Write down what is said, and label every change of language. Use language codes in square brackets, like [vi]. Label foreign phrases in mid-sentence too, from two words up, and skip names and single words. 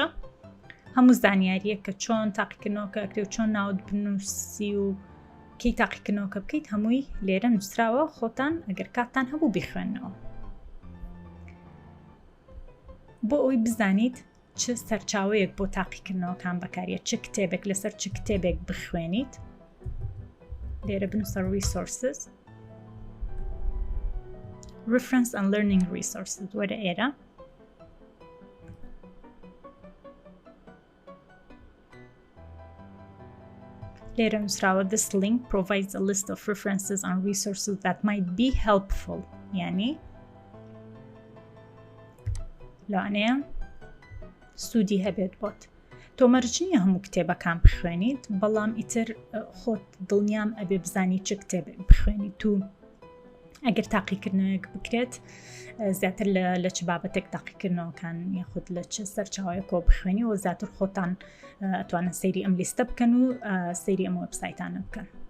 [ckb] هەموو زانیاریە کە چۆن تاقیکردنەوەکە ئەکرێ و چۆن ناوت بنووسی و کەی تاقیکردنەوەکە بکەیت هەمووی لێرە نووسراوە خۆتان ئەگەر کاتتان هەبوو بیخوێنەوە. بۆ ئەوی بزانیت چ سەرچاوەیەک بۆ تاقیکردنەوەکان بەکارێت چ کتێبێک لەسەر چ کتێبێک بخوێنیت لێرە بنووسە resources [en] reference and learning resources [ckb] وەرە ئێرە لێرە نووسراوە [en] this link provides a list of references and resources that might be helpful [ckb] یعنی لەوانەیە سوودی هەبێت بۆت. تۆمارکردنی هەموو کتێبەکان بخوێنیت بەڵام ئیتر خۆت دڵنیام ئەبێ بزانی چ کتێبێک بخوێنیت و ئەگەر تاقیکردنەوەیەک بکرێت زیاتر لە چ بابەتێک تاقیکردنەوەکان یاخود لە چ سەرچاوەیەکەوە بخوێنی و زیاتر خۆتان ئەتوانن سەیری ئەم لیستە بکەن و سەیری ئەم وێبسایتانە بکەن.